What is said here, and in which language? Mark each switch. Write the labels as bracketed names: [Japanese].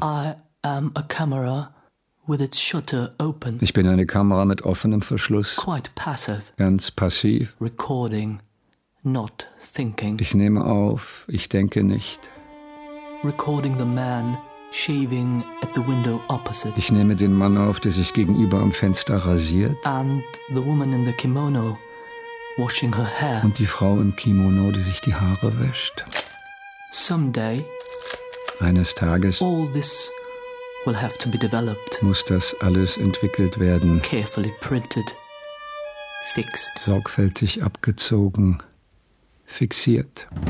[English] I am a camera with its shutter open. [German] Ich bin eine Kamera mit offenem Verschluss. [English] Quite passive. [German] Ganz passiv. [English] Recording, not thinking. [German] Ich nehme auf, ich denke nicht. [English] Recording the man shaving at the window opposite. [German] Ich nehme den Mann auf, der sich gegenüber am Fenster rasiert. [English] And the woman in the kimono washing her hair. [German] Und die Frau im Kimono, die sich die Haare wäscht. [English] Someday, [German] eines Tages, [English] all this will have to be developed. [German] Muss das alles entwickelt werden. [English] Carefully printed, fixed. [German] Sorgfältig abgezogen, fixiert.